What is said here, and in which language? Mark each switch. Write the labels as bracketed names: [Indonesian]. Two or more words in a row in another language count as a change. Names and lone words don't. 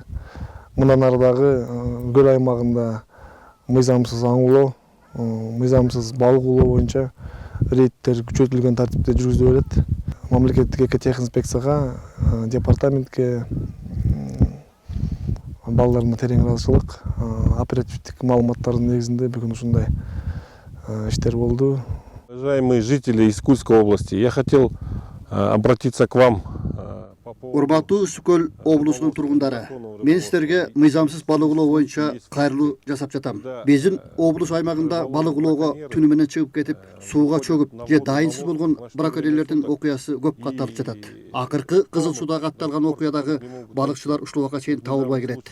[Kyrgyz] Мындан ары дагы көл аймагында мыйзамсыз аң аулоо, мыйзамсыз балык аулоо боюнча рейдтер күчөтүлгөн тартипте жүргүзүлө берет. Мамлекеттик экотехинспекцияга, департаментке балдарына терең ыраазычылык, оперативдик маалыматтардын негизинде бүгүн ушундай иштер болду. [Russian] Уважаемые жители Искульской области, я хотел обратиться к вам. [Kyrgyz] Урматтуу Ысык-көл облусунун тургундары, мен силерге мыйзамсыз балык улоо боюнча кайрылуу жасап жатам. Биздин облус аймагында балык улоого түнү менен чыгып кетип, сууга чөгүп же дайынсыз болгон браконьерлердин окуясы көп катталып жатат. Акыркы Кызыл Суда катталган окуядагы балыкчылар ушул убакка чейин табылбай келет.